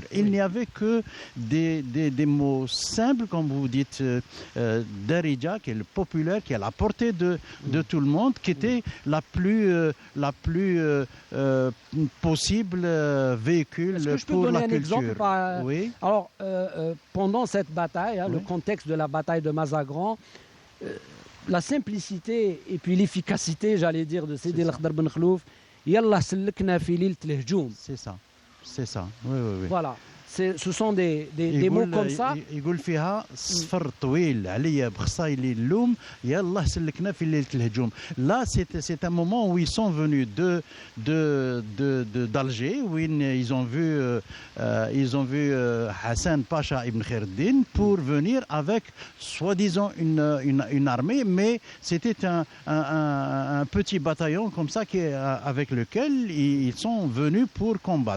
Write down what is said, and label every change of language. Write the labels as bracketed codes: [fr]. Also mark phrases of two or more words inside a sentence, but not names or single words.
[fr] Il n'y avait que des mots simples, comme vous dites, Darija, qui est le populaire, qui est à la portée de tout le monde, qui était la plus possible véhicule pour la culture. Oui. Alors, pendant cette bataille, le contexte de la bataille de Mazagran, la simplicité et puis l'efficacité, j'allais dire, de Sidi El Akhdar Ben Khlouf, [ar] يلا سلكنا في ليلة الهجوم. [fr] C'est ça. Oui. Voilà. Ce sont des mots comme ça. [ar] يقول فيها صفر طويل عليا بخصايلي اللوم يلا سلكنا في ليلة الهجوم. [fr] Là c'est un moment où ils sont venus d'Alger où ils ont vu Hassan Pacha Ibn Khairuddin pour venir avec soi-disant une armée, mais c'était un petit bataillon comme ça avec lequel ils sont venus pour combattre.